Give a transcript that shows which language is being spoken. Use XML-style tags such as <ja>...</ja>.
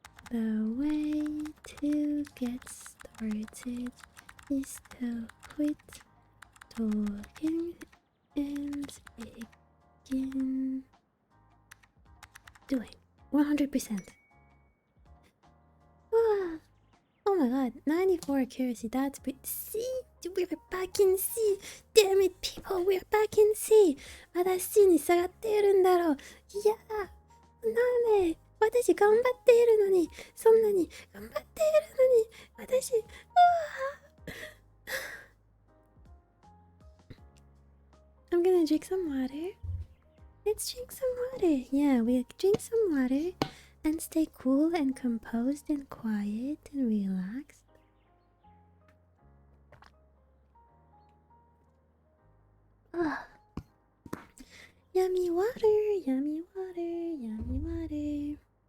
<en>The way to get started is to quit talking and begin doing. 100%. Oh my god, 94 accuracy, that's pretty. C! We're back in C! Damn it, people, we're back in C!</en> <ja>まだ C に下がっているんだろう。いや、なんで私頑張っているのに、そんなに頑張っているのに、私、</ja> <en>I'm gonna drink some water. Let's drink some water. Yeah, we'll drink some water and stay cool and composed and quiet and relaxed. Ugh. Yummy water, yummy water, yummy water.</en>